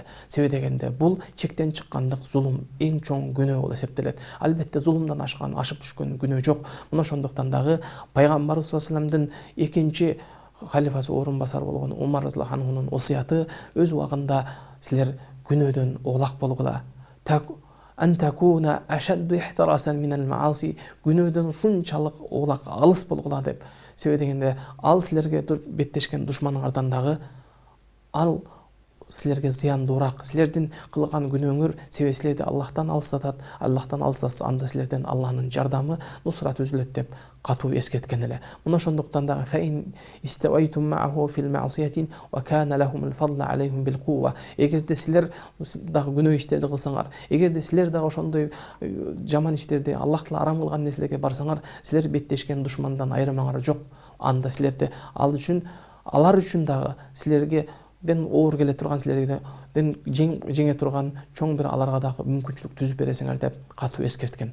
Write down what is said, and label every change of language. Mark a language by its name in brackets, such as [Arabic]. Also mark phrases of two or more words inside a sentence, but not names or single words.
[Kyrgyz] Себеби дегенде бул чектен чыккандык, зулум эң чоң күнөө болуп эсептелет. Албетте зулумдан ашып түшкөн күнөө жок. Мына ошондуктан дагы пайгамбарыбыз [Arabic] صلى الله عليه وسلم [Kyrgyz] экинчи халифасы орун басар болгон Умар [Arabic] رضي الله عنه [Kyrgyz] осуяты өз убагында: силер күнөөдөн оолак болгула. [Arabic] أن تكونوا أشد احتراسا من المعاصي, [Kyrgyz] күнөөдөн ушунчалык оолак, алыс болгула деп. Себеби дегенде ал силерге беттешкен душманыңардан дагы ал силерге зыяндуураак. Силердин кылган күнөөңөр себеби силерди Аллахтан алыстатат. Аллахтан алыстатса, анда силерден Аллахнын жардамы, нусраты үзүлөт деп катуу эскерткен эле. Мына ошондуктан дагы [Arabic] فإن استويتم معهم في المعصية كان لهم الفضل عليكم بالقوة. [Kyrgyz] Эгерде силер дагы күнөө иштерди кылсаңар, эгерде силер дагы ошондой жаман иштерди, Аллах Таала арам кылган нерселерге барсаңар, силер беттешкен душмандан айырмаңар жок. Анда силерде алар үчүн дагы силерге оор келе турган, силерден жеңе турган чоң бир аларга дагы мүмкүнчүлүк түзүп бересиңер деп катуу эскерткен.